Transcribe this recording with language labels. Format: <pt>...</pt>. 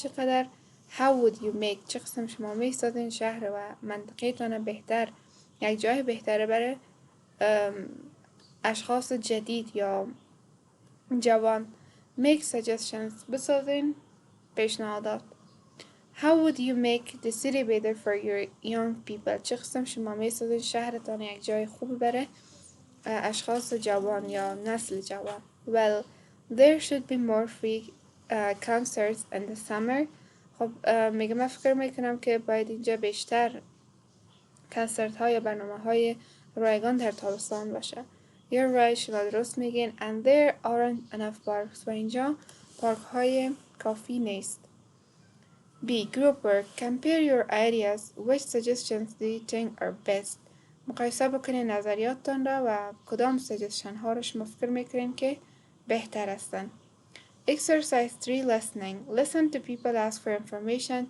<fa>چقدر</fa> <en>How would you make</en> <fa>چه قسم شما میسازین شهر و منطقه‌تان بهتر یک جای بهتره برای اشخاص جدید یا جوان.</fa> <en>Make suggestions.</en> <fa>بسازین پیشنهادات.</fa> <en>How would you make the city better for your young people?</en> <fa>چه قسم شما میسازین شهرتان یک جای خوبی برای اشخاص جوان یا نسل جوان.</fa> <en>Well, there should be more free concerts in the summer.</en> <fa>خب میگه من فکر میکنم که باید اینجا بیشتر کنسرت های برنامه های رایگان در تابستان باشه.</fa> <en>You're right،</en> <fa>شما درست میگین.</fa> <en>And there aren't enough parks،</en> <fa>و اینجا پارک های کافی نیست.</fa> <en>B. Group work. Compare your ideas. Which suggestions do you think are best؟</en> <fa>مقایسه بکنین نظریاتتان را و کدام سجشن ها رو شما فکر میکنین که بهتر هستن.</fa> <en>Exercise 3. Listening. Listen to people ask for information.</en>